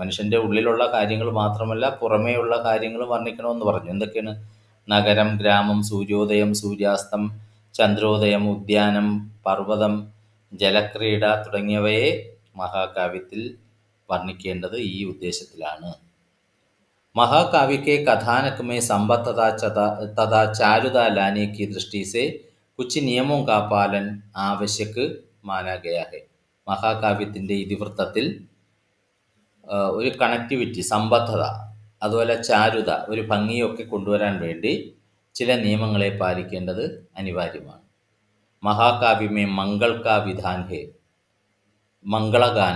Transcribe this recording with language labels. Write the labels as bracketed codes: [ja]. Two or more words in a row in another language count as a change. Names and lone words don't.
[ml] മനുഷ്യൻ്റെ ഉള്ളിലുള്ള കാര്യങ്ങൾ മാത്രമല്ല പുറമേയുള്ള കാര്യങ്ങളും വർണ്ണിക്കണമെന്ന് പറഞ്ഞു. എന്തൊക്കെയാണ്? നഗരം, ഗ്രാമം, സൂര്യോദയം, സൂര്യാസ്തം, ചന്ദ്രോദയം, ഉദ്യാനം, പർവ്വതം, ജലക്രീഡ തുടങ്ങിയവയെ മഹാകാവ്യത്തിൽ വർണ്ണിക്കേണ്ടത് ഈ ഉദ്ദേശത്തിലാണ്. [hi] മഹാകാവ്യके कथानक में संबद्ध तथा चारुता लाने की दृष्टि से कुछ नियमों का पालन आवश्यक माना गया है. [ml] മഹാകാവ്യത്തിൻ്റെ ഇതിവൃത്തത്തിൽ ഒരു കണക്ടിവിറ്റി, സമ്പദ്ധത, അതുപോലെ ചാരുത, ഒരു ഭംഗിയൊക്കെ കൊണ്ടുവരാൻ വേണ്ടി ചില നിയമങ്ങളെ പാലിക്കേണ്ടത് അനിവാര്യമാണ്. [hi] महाकाव्य में मंगल का विधान है. [ml] മംഗളഗാനം.